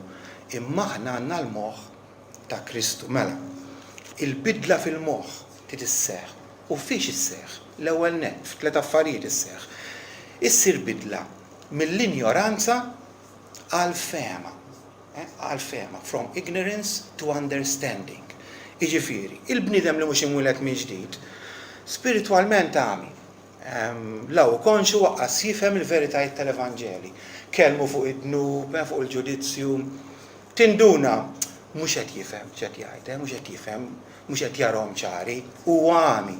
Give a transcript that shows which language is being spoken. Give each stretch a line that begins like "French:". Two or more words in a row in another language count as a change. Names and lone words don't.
Maltese: Imma aħna għandna l-moħħ ta' Kristu. Mela, il-bidla fil-moħħ titisseħħ. U fiex isseħħ? L-ewwel nett, f'tliet affarijiet isseħħ. Issir bidla mill-injoranza għal fehma. Għal fehma,
English: from ignorance to understanding.
Maltese: Jiġifieri, il-bniedem li mhux imwieled minn ġdid, spiritwalment għami. Law konxu waqqas jifhem il-veritajiet tal-Evanġeli. Kelmu fuq id-dnub, fuq il-ġudizzju. Tinduna mhux qed jifhem x'qed jgħid, mhux qed jifhem, mhux qed jarahom ċari, huwa għami.